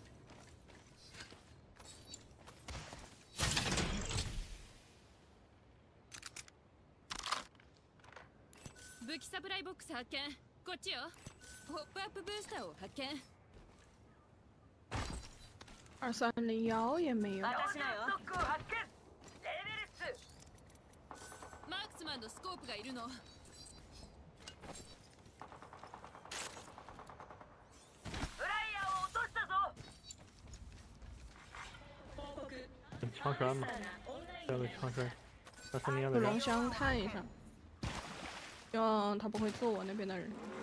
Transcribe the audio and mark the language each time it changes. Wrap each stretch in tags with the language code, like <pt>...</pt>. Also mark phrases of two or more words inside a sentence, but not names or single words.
<ja>武器サプライボックス発見。こっちよ。ポップアップブースターを発見。</ja> <zh>2301也没有。</zh> <ja>私のよ。マークスマンのスコープがいるの。</ja> <zh>枪栓吗？这个枪栓，2301的人。去龙箱看一下，希望他不会揍我那边的人。</zh>